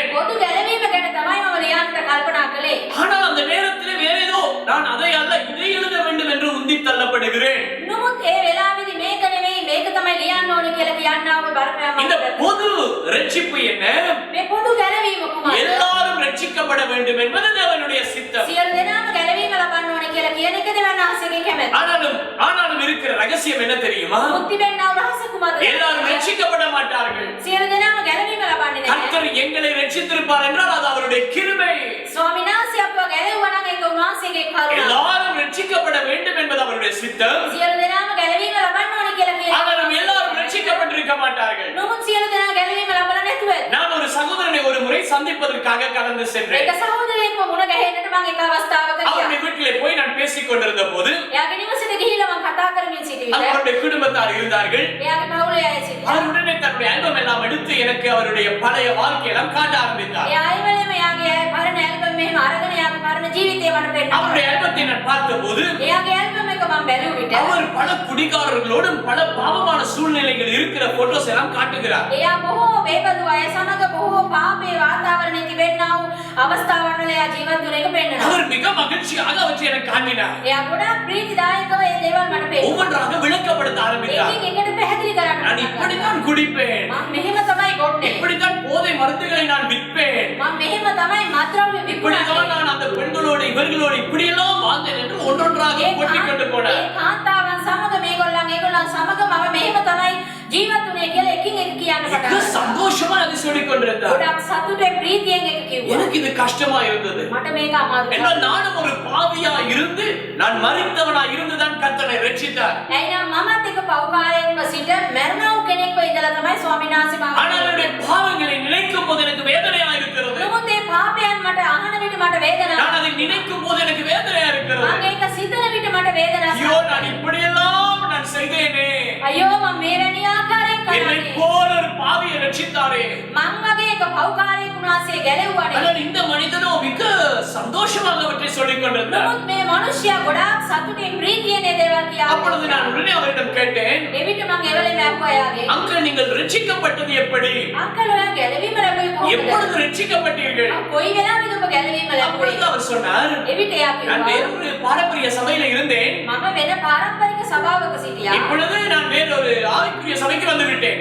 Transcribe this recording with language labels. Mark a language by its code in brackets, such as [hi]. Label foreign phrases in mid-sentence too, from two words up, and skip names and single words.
[si] පොදු ගැලවීම ගැන තමයි මම ලියන්නට කල්පනා කළේ. [ta] ஆனால் அந்த நேரத்தில் வேற ஏதோ நான் அதை அல்ல இதை எழுத வேண்டும் என்று உந்தி தள்ளப்படுகிறேன். [si] නමුත් ඒ වෙලාවේදී මේක නෙමෙයි මේක තමයි ලියන්න ඕනේ කියලා කියන්නාව බලපෑම. [ta] இந்த பொது ரட்சிப்பு என்ன? [si] මේ පොදු ගැලවීම කුමක්ද? [ta] எல்லாரும் ரட்சிக்கப்பட வேண்டும் என்பது தேவனுடைய சித்தம். [si] සියලු දෙනාම ගැලවීම ලබන්න ඕනේ කියලා කියන එක දෙවියන් වහන්සේගේ කැමැත්ත. [ta] ஆனாலும் இருக்கிற ரகசியம் என்ன தெரியுமா? [si] මුක්ති වෙන්නව රහස කුමක්ද? [ta] எல்லாரும் ரட்சிக்கப்பட மாட்டார்கள். [si] සියලු දෙනාම ගැලවීම ලබන්නේ නැහැ. [ta] கர்த்தர் எங்களை ரட்சித்திருப்பார் என்றால் அது அவருடைய கிருபை. [si] ස්වාමීන් වහන්සේ අපව ගැලවුවා නම් ඒක උන්වහන්සේගේ කරුණ. [ta] எல்லாரும் ரட்சிக்கப்பட வேண்டும் என்பது அவருடைய சித்தம். [si] සියලු දෙනාම ගැලවීම ලබන්න ඕනේ කියලා කියන. [ta] ஆனாலும் எல்லாரும் ரட்சிக்கப்பட்டிருக்க மாட்டார்கள். [si] නමුත් සියලු දෙනා ගැලවීම ලබලා නැතුව [ta] நான் ஒரு சகோதரனை ஒரு முறை சந்திப்பதற்காக கடந்து சென்றேன். [si] එක සහෝදරයෙක්ව මුණ ගැහෙන්නට මම එක අවස්ථාවක ගියා. [ta] அவருடைய வீட்டிலே போய் நான் பேசிக் கொண்டிருந்த போது [si] එයාගේ නිවසේට ගිහිල්ලා මම කතා කරමින් සිටි විට [ta] அவருடைய குடும்பத்தார் இருந்தார்கள். [si] එයාගේ පවුලේ අය සිටියා. [ta] அவர் உடனே தன்னுடைய ஆல்பம் எல்லாம் எடுத்து எனக்கு அவருடைய பழைய வாழ்க்கையெல்லாம் காட்ட ஆரம்பித்தார். [si] එයා ආයෙම එයාගේ පරණ ඇල්බම් මෙහෙම අරගෙන එයාගේ පරණ ජීවිතය මට පෙන්නනවා. [ta] அவருடைய ஆல்பத்தை நான் பார்த்தபோது [si] එයාගේ ඇල්බම් එක මම බැලුව විට [ta] அவர் பல குடிகாரர்களோடும் பல பாவமான சூழ்நிலைகள் இருக்கிற போட்டோஸ் எல்லாம் காட்டுகிறார். [si] එයා බොහෝ බේබදු අය සමග බොහෝ පාපේ වාතාවරණයේ තිබෙන්නා වූ අවස්ථාවන් වල එයා ජීවත් වුණ එක පෙන්නනවා. [ta] அவர் மிக மகிழ்ச்சியாக அவற்றை எனக்கு காட்டினார். [si] එයා ගොඩාක් ප්‍රීතිදායකව මේ දේවල් මට පෙන්නනවා. [ta] ஒவ்வொன்றாக விளக்கப்படுத்த ஆரம்பித்தார். [si] ඒකෙන් එකට පැහැදිලි කරන්න [ta] நான் இப்படித்தான் குடிப்பேன், [si] මම මෙහෙම තමයි ගොන්නේ. [ta] இப்படித்தான் போதை மருந்துகளை நான் விற்பேன், [si] මම මෙහෙම තමයි මත්ද්‍රව්‍ය [ta] இப்படித்தான் [si] විකුණන්නේ. [ta] நான் அந்த பெண்களோடு இவர்களோடு இப்படியெல்லாம் வாழ்ந்தேன் என்று ஒன்றொன்றாக கொட்டி கொண்டு போனார். [si] ඒ කාන්තාවන් සමග මේගොල්ලන් සමග මම මෙහෙම තමයි ජීවත් වුණේ කියලා එකින් එක කියන්න [ta] மிக [si] පටන් ගත්තා. [ta] சந்தோஷமா அதை சொல்லிக் கொண்டிருந்தார். [si] ගොඩක් සතුටෙන් ප්‍රීතියෙන් එක කිව්වා. [ta] எனக்கு இது கஷ்டமா இருந்தது. [si] මට මේක අමාරුයි. [ta] என்றால் நானும் ஒரு பாவியா இருந்து நான் மரித்தவனா இருந்துதான் கர்த்தரை ரட்சித்தார். [si] එයිනම් මමත් එක පව්කාරයෙක්ව සිට මරණව කෙනෙක්ව ඉඳලා තමයි ස්වාමීන් වහන්සේ මාව [ta] ஆனால் என்னுடைய பாவங்களை நினைக்கும் போது எனக்கு வேதனையா இருக்கிறது. [si] නමුත් ඒ පාපයන් මට අහන විට මට වේදනාවක්. [ta] நான் அதை நினைக்கும் போது எனக்கு வேதனையா இருக்கிறது. [si] මම ඒක සිතන විට මට වේදනාවක්. [ta] ஐயோ நான் இப்படியெல்லாம் நான் செய்தேனே, [si] අයියෝ මම මේ වැනි ආකාරයෙන් [ta] என்னை [si] කළානේ. [ta] போல ஒரு பாவியை ரட்சித்தாரே. [si] මං වගේ එක පව්කාරයෙක් උනාසේ ගැලෙව්වානේ. [ta] ஆனால் இந்த மனிதனோ மிக சந்தோஷமாக அவற்றை சொல்லிக் கொண்டிருந்தார். [si] නමුත් මේ මිනිසයා ගොඩාක් සතුටින් ප්‍රීතියෙන් ඒ දේවල් කියා. [ta] அப்பொழுது நான் உடனே அவரிடம் கேட்டேன், [si] එවිට මං එවලෙම ඇහුවා යාගේ. [ta] அங்கிள் நீங்கள் ரட்சிக்கப்பட்டது எப்படி? [si] අංකල් ඔයා ගැලවීම ලැබුවේ කොහොමද? [ta] எப்பொழுது ரட்சிக்கப்பட்டீர்கள்? [si] කොයි වෙලාවෙද ඔබ ගැලවීම [ta] அப்பொழுது [si] ලැබුවේ? [ta] அவர் சொன்னார், [si] එවිට එයා [ta] நான் [si] කිව්වා [ta] வேறொரு பாரம்பரிய சபையில இருந்தேன், [si] මම වෙන පාරම්පරික සභාවක සිටියා. [ta] இப்பொழுது நான் வேறொரு ஆவிக்குரிய சபைக்கு வந்து விட்டேன்.